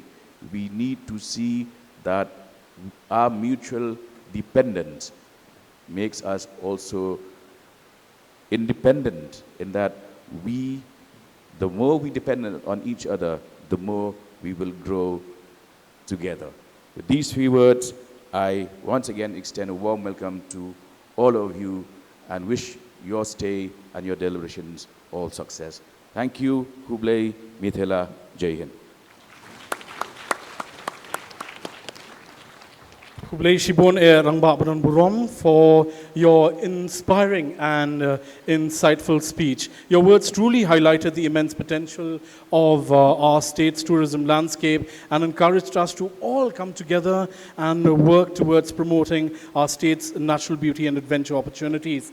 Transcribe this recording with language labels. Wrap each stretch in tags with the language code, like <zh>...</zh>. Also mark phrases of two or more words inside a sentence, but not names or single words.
<en>We need to see that our mutual dependence makes us also independent, in that the more we depend on each other, the more we will grow together. With these few words, I once again extend a warm welcome to all of you and wish your stay and your deliberations all success. Thank you. Hon'ble, Mithila,</en> <hi>Jai Hind.</hi> <en>Hon'ble Shibon e Rangba Baran Burom for your inspiring and insightful speech. Your words truly highlighted the immense potential of our state's tourism landscape and encouraged us to all come together and work towards promoting our state's natural beauty and adventure opportunities.</en>